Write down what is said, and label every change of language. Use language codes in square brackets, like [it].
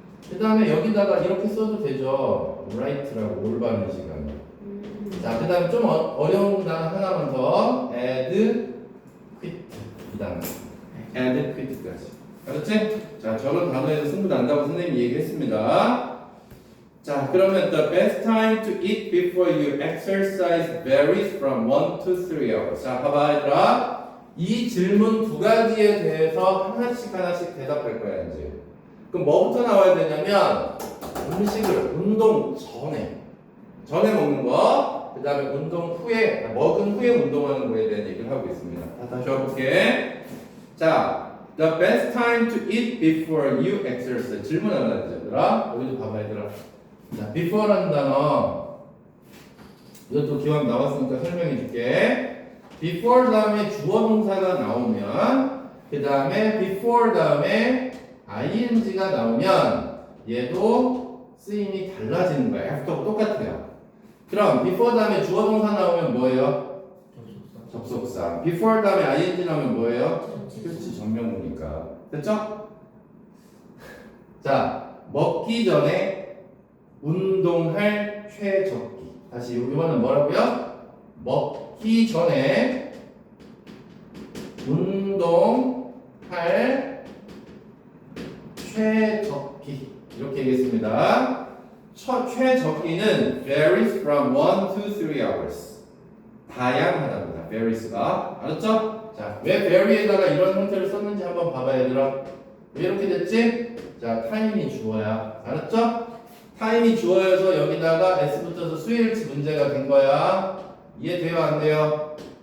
[ko] 그 다음에 여기다가 이렇게 써도 되죠. right라고 올바른 시간. 자, 그 다음에 좀 어려운 단어 하나만 더. add, quit. 이 단어. add, quit까지. 알았지? 자, 저런 단어에서 승부 난다고 선생님이 얘기했습니다. [en] 자, 그러면 the best time to eat before you exercise varies from 1 to 3 hours. [ko] 자, 봐봐, 얘들아. 이 질문 두 가지에 대해서 하나씩 대답할 거야, 이제. 그럼 뭐부터 나와야 되냐면, 음식을 운동 전에 먹는 거, 그 다음에 운동 후에, 먹은 후에 운동하는 거에 대한 얘기를 하고 있습니다. 다시 해볼게. [en] 자, the best time to eat before you exercise. [ko] 질문 하나 하자, 얘들아. 여기도 봐봐, 얘들아. 자, before라는 단어. 이것도 기왕 나왔으니까 설명해 줄게. before 다음에 주어 동사가 나오면, 그 다음에 before 다음에 ing가 나오면, 얘도 쓰임이 달라지는 거야. after하고 똑같아요. 그럼 before 다음에 주어 동사 나오면 뭐예요? 접속사. before 다음에 ing 나오면 뭐예요? 그렇지, 전명구니까. 됐죠? 자, 먹기 전에 운동할 최적기. 다시 이거는 뭐라고요? 먹기 전에 운동할 최적기. 이렇게 얘기했습니다. [en] 최적기는 varies from 1 to 3 hours. [ko] 다양하답니다. varies가. 알았죠? 자, 왜 vary에다가 이런 형태를 썼는지 한번 봐봐, 얘들아. 왜 이렇게 됐지? 자, 타임이 주어야. 알았죠? 타임이 주어여서 여기다가 s 붙어서 수일치 문제가 된 거야. 이해돼요, 안 돼요?